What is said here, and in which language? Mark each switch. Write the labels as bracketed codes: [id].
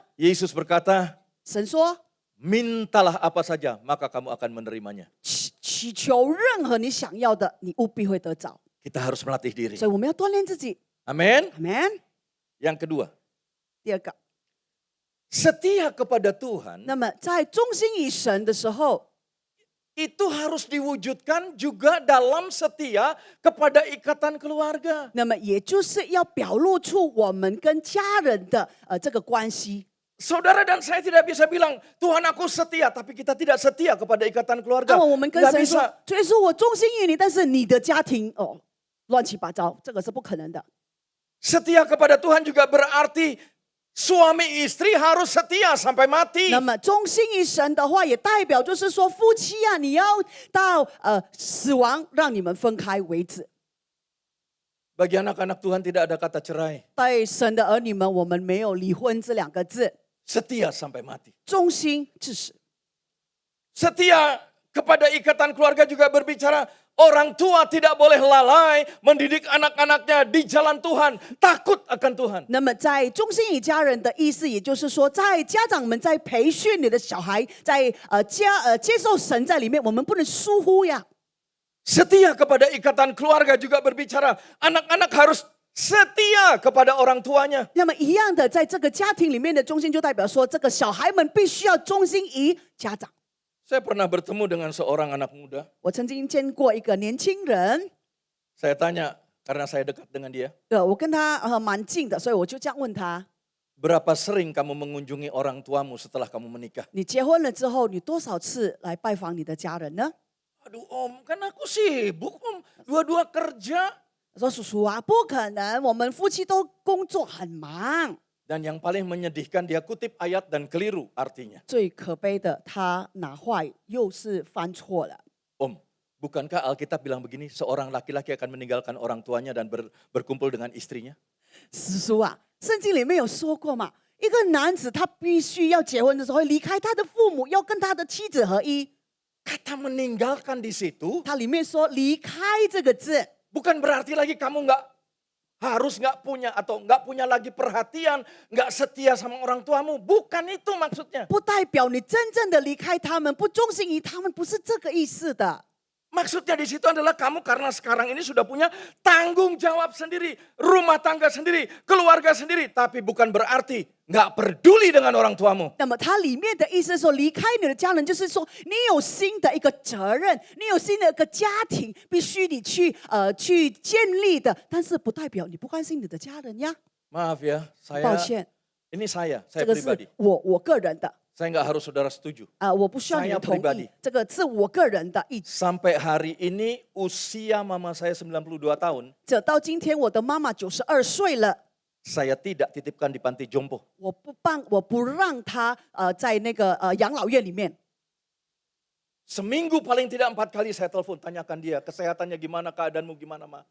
[id] Yesus berkata, [zh] 神说 [id] mintalah apa saja maka kamu akan menerimanya. [zh] 祈求任何你想要的，你务必会得着。 [id] Kita harus melatih diri. [zh] 所以我们要锻炼自己。 [id] Amin. [en] Amen。 [id] Yang kedua, [zh] 第二个， [id] setia kepada Tuhan [zh] 那么在忠心于神的时候， [id] itu harus diwujudkan juga dalam setia kepada ikatan keluarga. [zh] 那么也就是要表露出我们跟家人的这个关系。 [id] Saudara dan saya tidak bisa bilang, Tuhan aku setia, tapi kita tidak setia kepada ikatan keluarga. [zh] 那么我们跟 [id] Nggak [zh] 神说 [id] bisa.：“ [zh] 主耶稣，我忠心于你，但是你的家庭哦，乱七八糟，这个是不可能的。 [id] Setia kepada Tuhan juga berarti suami istri harus setia sampai mati. [zh] 那么忠心于神的话，也代表就是说，夫妻啊，你要到死亡让你们分开为止。 [id] Bagi anak-anak Tuhan tidak ada kata cerai. [zh] 对神的儿女们，我们没有离婚这两个字， [id] Setia sampai mati. [zh] 忠心至死。 [id] Setia kepada ikatan keluarga juga berbicara orang tua tidak boleh lalai mendidik anak-anaknya di jalan Tuhan, takut akan Tuhan. [zh] 那么，在忠心于家人的意思，也就是说，在家长们在培训你的小孩，在接受神在里面，我们不能疏忽呀。 [id] Setia kepada ikatan keluarga juga berbicara anak-anak harus setia kepada orang tuanya. [zh] 那么一样的，在这个家庭里面的忠心，就代表说，这个小孩们必须要忠心于家长。 [id] Saya pernah bertemu dengan seorang anak muda. [zh] 我曾经见过一个年轻人， [id] Saya tanya karena saya dekat dengan dia. [zh] 我跟他蛮近的，所以我就这样问他： [id] Berapa sering kamu mengunjungi orang tuamu setelah kamu menikah? [zh] 你结婚了之后，你多少次来拜访你的家人呢？ [id] Aduh om, kan aku sibuk om. Dua-dua kerja. [zh] 他说：叔叔啊，不可能，我们夫妻都工作很忙。 [id] Dan yang paling menyedihkan dia kutip ayat dan keliru artinya. [zh] 最可悲的，他拿坏又是翻错了。 [id] Om, bukankah Alkitab bilang begini, seorang laki-laki akan meninggalkan orang tuanya dan berkumpul dengan istrinya? [zh] 叔叔啊，圣经里面有说过嘛，一个男子他必须要结婚的时候，会离开他的父母，要跟他的妻子合一。 [id] Kata meninggalkan di situ [zh] 它里面说离开这个字， [id] bukan berarti lagi kamu nggak punya atau nggak punya lagi perhatian, nggak setia sama orang tuamu. Bukan itu maksudnya. [zh] 不代表你真正的离开他们，不忠心于他们，不是这个意思的。 [id] Maksudnya di situ adalah kamu karena sekarang ini sudah punya tanggung jawab sendiri, rumah tangga sendiri, keluarga sendiri. Tapi bukan berarti nggak peduli dengan orang tuamu. [zh] 那么它里面的意思是说，离开你的家人，就是说你有新的一个责任，你有新的一个家庭，必须你去建立的，但是不代表你不关心你的家人呀。 [id] Maaf ya, [zh] 抱歉， [id] ini saya [zh] 这个 [id] pribadi. [zh] 是我个人的 [id] Saya nggak harus saudara setuju. [zh] 我不需要你的 [id] Saya [zh] 同 [id] pribadi [zh] 意，这个是我个人的意见。 [id] Sampai hari ini usia mama saya 92 tahun, [zh] 这到今天，我的妈妈92岁了。 [id] saya tidak titipkan di panti jompo. [zh] 我不让他在那个养老院里面。 [id] Seminggu paling tidak 4 kali saya telepon, tanyakan dia kesehatannya gimana, keadaanmu gimana ma.